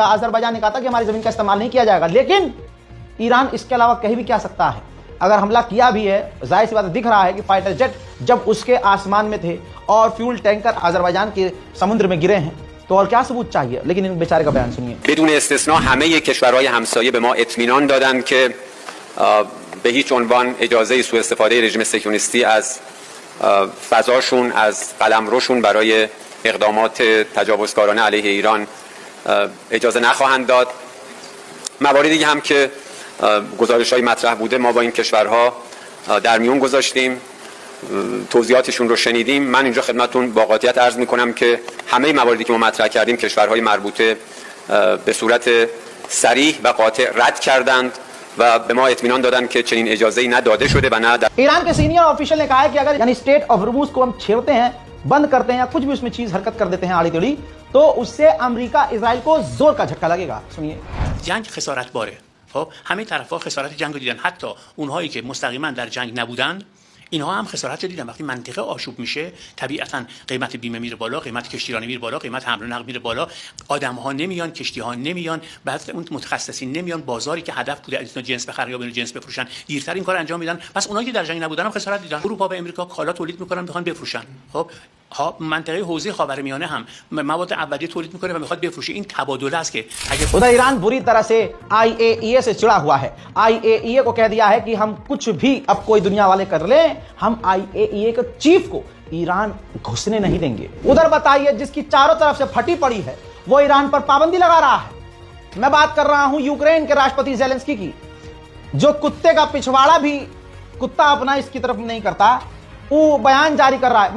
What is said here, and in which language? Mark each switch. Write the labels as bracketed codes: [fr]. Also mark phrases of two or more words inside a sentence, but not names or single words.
[hi] अजरबैजान ने कहा था कि हमारी जमीन का इस्तेमाल नहीं किया जाएगा, लेकिन ईरान इसके अलावा कहीं भी क्या सकता है। अगर हमला किया भी है, जाहिर सी बात दिख रहा है कि [en] fighter jet [hi] जब उसके आसमान में थे और [en] fuel tanker [hi] अजरबैजान के समुद्र में गिरे हैं, तो और क्या सबूत चाहिए। लेकिन इन बेचारे का बयान सुनिए। [fa] بدون استثنا همه کشورهای همسایه به ما اطمینان دادند که به هیچ عنوان اجازه سوء استفاده رژیم صهیونیستی از فضاشون، از قلمروشون برای اقدامات تجاوزکارانه علیه ایران اجازه نخواهند داد. مواردی هم که گزارش‌های مطرح بوده ما با این کشورها در میون گذاشتیم، توضیحاتشون رو شنیدیم. من اینجا خدمتتون با قاطعیت عرض می‌کنم که همه مواردی که ما مطرح کردیم کشورهای مربوطه به صورت صریح و قاطع رد کردند و به ما اطمینان دادند که چنین اجازه‌ای نه داده شده و نه در [hi] ईरान के [en] senior official [hi] ने कहा है कि अगर यानी स्टेट ऑफ hormuz को हम छेड़ते हैं, बंद करते हैं या कुछ भी उसमें चीज हरकत कर देते हैं आड़ी टेढ़ी, तो उससे अमेरिका इजराइल को जोर का झटका लगेगा. सुनिए. [fa] جنگ خسارت باره. خب همه طرف‌ها خسارت جنگ رو دیدن، حتی اونهایی که مستقیما در جنگ نبودن اینها هم خسارت دیدن. وقتی منطقه آشوب میشه طبیعتا قیمت بیمه میره بالا، قیمت کشتیرانی میره بالا، قیمت حمل و نقل میره بالا، آدم‌ها نمیان، کشتی‌ها نمیان، بعد اون متخصصین نمیان، بازاری که هدف بوده از جنس بخرن یا جنس بفروشن دیرتر این کار انجام میدن. پس اونایی که در جنگ نبودن هم خسارت دیدن. اروپا و امریکا کالا تولید میکنن میخوان بفروشن. خب منطقه حوزه خاورمیانه هم مواد اولیه تولید میکنه و میخواد بفروشه. این تبادله است که اگه [hi] उधर ईरान बुरी तरह से IAEA से चिढ़ा हुआ है. IAEA को कह दिया है कि हम कुछ भी अब कोई दुनिया वाले कर ले, हम IAEA के चीफ को ईरान घुसने नहीं देंगे. उधर बताइए जिसकी चारों तरफ से फटी पड़ी है वो ईरान पर पाबंदी लगा रहा है. मैं बात कर रहा हूं यूक्रेन के राष्ट्रपति ज़ेलेंस्की की, जो कुत्ते का पिछवाड़ा भी कुत्ता अपना इसकी तरफ नहीं करता, वो बयान जारी कर रहा है.